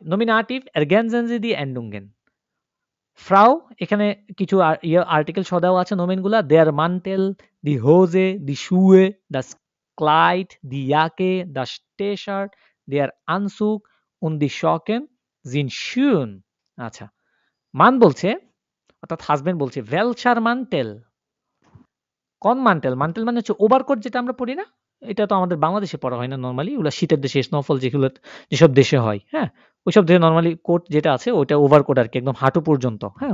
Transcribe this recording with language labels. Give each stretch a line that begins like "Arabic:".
German: Nominativ ergänzen Sie die Endungen.
Bangla: Frau, এখানে কিছু article সহ দেওয়া আছে নোমেনগুলা।
German: Der Mantel, die Hose, die Schuhe, das Kleid, die Jacke, das T-Shirt, der Anzug und die Socken sind schön.
Bangla: আচ্ছা, মান বলছে অর্থাৎ হাজবেন্ড বলছে
German: welcher Mantel?
Bangla: কোন মান্টেল? মান্টেল মানে হচ্ছে ওভারকোট যেটা আমরা পরি না? এটা তো আমাদের বাংলাদেশে পরা হয় না নরমালি। ওগুলা শীতের দেশে স্নোফল যেসব দেশে হয়, হ্যাঁ? ওইসব দেশে নরমালি কোট যেটা আছে ওইটা ওভারকোট আরকি একদম হাঁটু পর্যন্ত, হ্যাঁ?